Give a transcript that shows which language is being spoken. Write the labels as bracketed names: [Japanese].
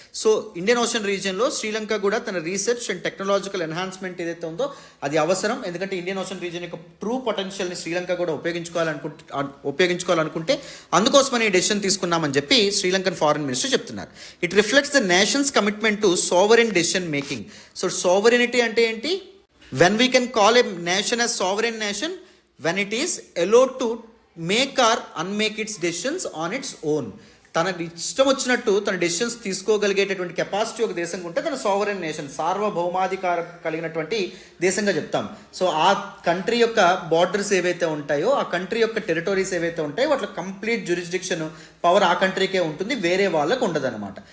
[Telugu] So Indian ocean రీజియన్లో Sri Lanka కూడా తన research and technological enhancement ఏదైతే ఉందో అది అవసరం. ఎందుకంటే ఇండియన్ ఓషన్ రీజియన్ యొక్క ట్రూ పొటెన్షియల్ని శ్రీలంక కూడా ఉపయోగించుకోవాలనుకుంటే అందుకోసమని ఈ డెసిషన్ తీసుకున్నామని చెప్పి శ్రీలంకన్ ఫారెన్ మినిస్టర్ చెప్తున్నారు. [English] It reflects the nations commitment to sovereign decision making. [Telugu] So సోవరెనిటీ అంటే ఏంటి? [English] When we can call a nation as sovereign nation, when it is allowed to make or unmake its decisions on its own. [Telugu] తన ఇష్టం వచ్చినట్టు తన decisions తీసుకోగలిగేటటువంటి capacity ఒక దేశంగా ఉంటే తన సావరెన్ నేషన్, సార్వభౌమాధికారం కలిగినటువంటి దేశంగా చెప్తాం. సో ఆ కంట్రీ యొక్క బార్డర్స్ ఏవైతే ఉంటాయో, ఆ కంట్రీ యొక్క టెరిటరీస్ ఏవైతే ఉంటాయో వాటి కంప్లీట్ జ్యూరిస్డిక్షన్ పవర్ ఆ కంట్రీకే ఉంటుంది, వేరే వాళ్ళకు ఉండదు అనమాట.